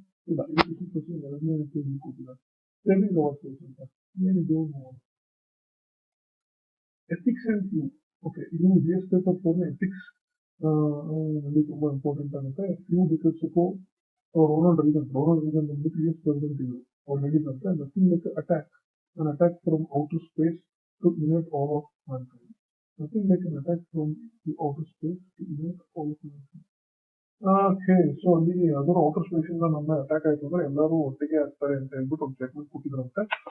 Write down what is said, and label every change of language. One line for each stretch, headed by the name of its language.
Kannada: ಇಲ್ಲ, education plus ಎರಡನೇ ರೀತಿಯಲ್ಲಿ ಕೊಟ್ಟಿದ್ದಾರೆ. ಸೇವಿಂಗ್ ಅವರ್ಸ್ ಅಂತ ಏನಿದು, ಎಥಿಕ್ಸ್ ಅಂಡ್ ಫ್ಯೂ. ಓಕೆ, ಇದು ಜಿಎಸ್ ಪೇಪರ್ 4 ಎಥಿಕ್ಸ್ ನಲ್ಲಿ ತುಂಬಾ ಇಂಪಾರ್ಟೆಂಟ್ ಆಗುತ್ತೆ. ಫ್ಯೂ ಬಿಕಾಸ್ ರೋನಾಲ್ಡ್ ರೀಗನ್ ಬಂದ್ಬಿಟ್ಟು US ಪ್ರೆಸಿಡೆಂಟ್ ಇದ್ರು. ಅವ್ರು ಹೇಳಿದಂತೆ
English: Nothing like an attack from outer space to unite all of mankind. Nothing like an attack from the outer space to unite all of mankind.
Kannada: Okay, so ಅಲ್ಲಿ ಅದರ outer space ಇಂದ ನಮ್ಮ attack ಆಯ್ತು ಅಂದ್ರೆ ಎಲ್ಲರೂ ಒಟ್ಟಿಗೆ ಆಗ್ತಾರೆ ಅಂತ ಹೇಳ್ಬಿಟ್ಟು ಒಂದು ಸ್ಟೇಟ್ಮೆಂಟ್ ಕೊಟ್ಟಿದ್ರಂತೆ.